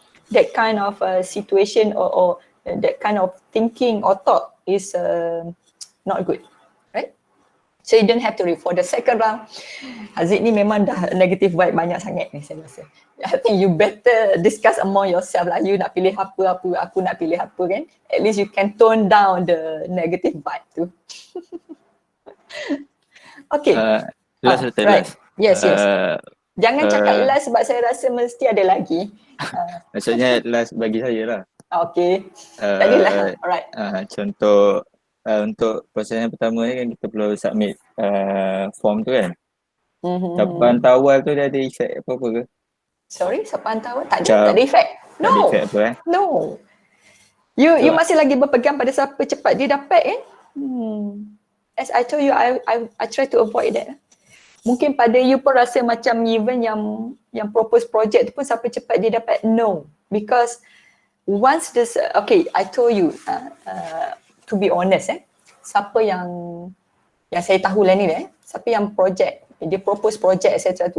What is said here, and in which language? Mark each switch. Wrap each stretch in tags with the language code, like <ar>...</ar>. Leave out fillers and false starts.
<en>That kind of situation or that kind of thinking or thought is not good, right? So you don't have to read. For the second round, Haziq</en> <ms>ni memang dah negative vibe banyak sangat ni saya rasa.</ms> <en>I think you better discuss among yourself lah.</en> <ms>You nak pilih apa, aku nak pilih apa kan.</ms> <en>At least you can tone down the negative vibe tu. Okay. Last.</en> <ms>Yes. Jangan cakap last sebab saya rasa mesti ada lagi. Maksudnya last bagi saya lah. Okay. Tak adalah. Alright. Contoh untuk proses yang pertama ni kan kita perlu submit form tu kan. Sapan tawal tu dah ada effect apa-apa ke? Sorry, sapan tawal? Tak ada effect. No. Tak ada effect apa</ms> <en>No.</en> <ms>You masih lagi berpegang pada siapa cepat dia dapat kan?</ms> <en>As I told you, I try to avoid that.</en> <ms>Mungkin pada you pun rasa macam even yang propose project tu pun siapa cepat dia dapat. No.</ms> <en>Because once this, okay, I told you, to be honest,</en> <ms>siapa yang saya tahulah ni siapa yang project, dia propose project etc.</ms>